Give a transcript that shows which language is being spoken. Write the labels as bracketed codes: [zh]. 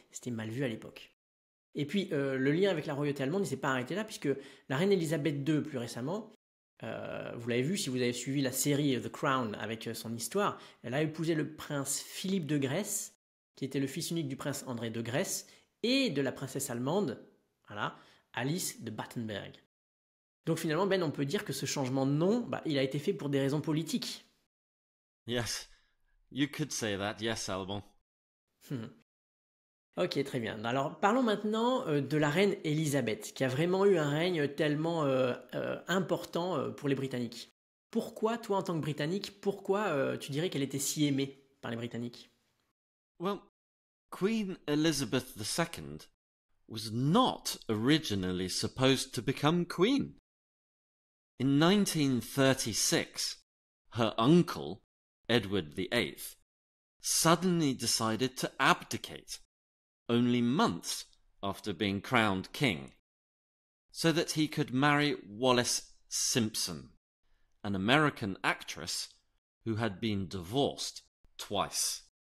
[fr] C'était mal vu à l'époque. Et puis, le lien avec la royauté allemande, il ne s'est pas arrêté là, puisque la reine Elisabeth II, plus récemment, vous l'avez vu si vous avez suivi la série The Crown avec son histoire, elle a épousé le prince Philippe de Grèce, qui était le fils unique du prince André de Grèce, et de la princesse allemande, voilà, Alice de Battenberg. Donc finalement, Ben, on peut dire que ce changement de nom, il a été fait pour des raisons politiques. [en] Yes, you could say that, yes, Alban. [fr] Ok, très bien. Alors parlons maintenant de la reine Elisabeth, qui a vraiment eu un règne tellement important pour les Britanniques. Pourquoi, toi en tant que Britannique, pourquoi tu dirais qu'elle était si aimée par les Britanniques? [en] Well, Queen Elizabeth II was not originally supposed to become queen. In 1936, her uncle, Edward VIII, suddenly decided to abdicate, only months after being crowned king, so that he could marry Wallis Simpson, an American actress who had been divorced twice.